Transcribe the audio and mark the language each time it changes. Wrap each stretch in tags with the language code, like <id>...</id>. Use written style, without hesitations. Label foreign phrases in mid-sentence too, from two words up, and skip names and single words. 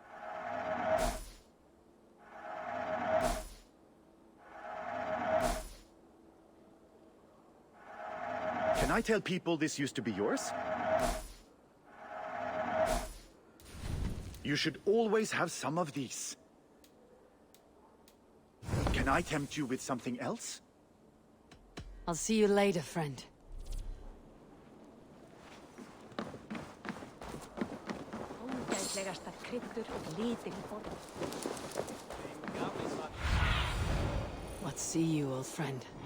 <en>Can I tell people this used to be yours? You should always have some of these. Can I tempt you with something else? I'll see you later, friend.</en> <is>Ógæðslegastar kryddur og litir í borð.</is> <en>What see you, old friend?</en>